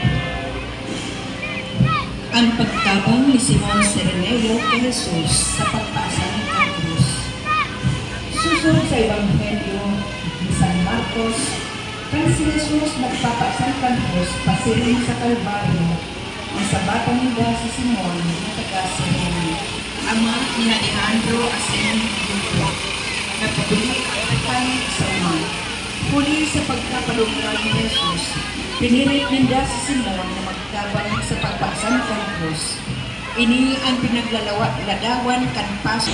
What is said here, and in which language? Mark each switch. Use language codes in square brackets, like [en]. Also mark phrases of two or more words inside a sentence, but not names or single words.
[bik] Ang pagtabang ni Simon Serenello kay Jesus sa pagpasa ng krus. Susunod sa Ebanghelyo ni San Marcos, kaya si Jesus nagpapasan ng krus pasiling sa Kalbaryo ang sa batang nila si Simon na taga-Sirene, ama ni Alejandro asin Dupo, nagpabuli ang akan sa uma. Huli sa pagkapalungkal ni Jesus, pinilit ninda si Simon na magtabang sa pagpasan ng krus. Ini ang pinaglalawan kan paso.